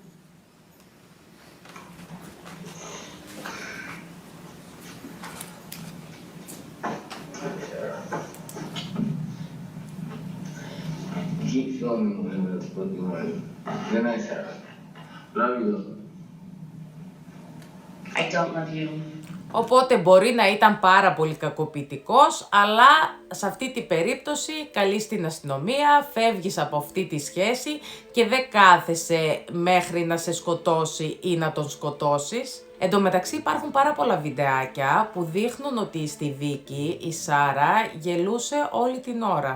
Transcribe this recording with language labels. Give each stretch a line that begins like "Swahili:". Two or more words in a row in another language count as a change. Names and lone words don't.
English: Keep filming whatever the fuck you want. Good night, Sarah. Love you. I don't love you.
Greek: Οπότε μπορεί να ήταν πάρα πολύ κακοποιητικός, αλλά σε αυτή την περίπτωση καλείς την αστυνομία, φεύγεις από αυτή τη σχέση και δεν κάθεσαι μέχρι να σε σκοτώσει ή να τον σκοτώσεις. Εν τω μεταξύ υπάρχουν πάρα πολλά βιντεάκια που δείχνουν ότι στη δίκη η Σάρα γελούσε όλη την ώρα.